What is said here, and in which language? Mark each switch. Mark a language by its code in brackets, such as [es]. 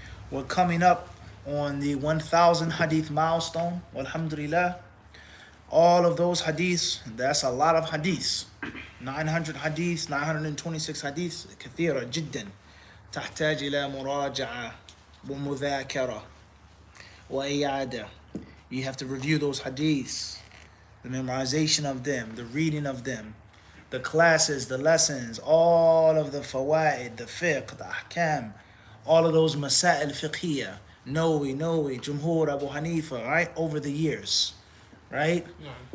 [en] We're coming up on the 1,000 hadith milestone, alhamdulillah. All of those hadiths, that's a lot of hadiths. 900 hadiths, 926 hadiths, [ar] كثيرة جدا. تحتاج إلى مراجعة ومذاكرة وإعادة. [en] You have to review those hadiths, the memorization of them, the reading of them, the classes, the lessons, all of the fawaid, the fiqh, the ahkam, all of those masail fiqhiyya, Nawawi, Jumhur, Abu Hanifa, right, over the years, right? Yeah.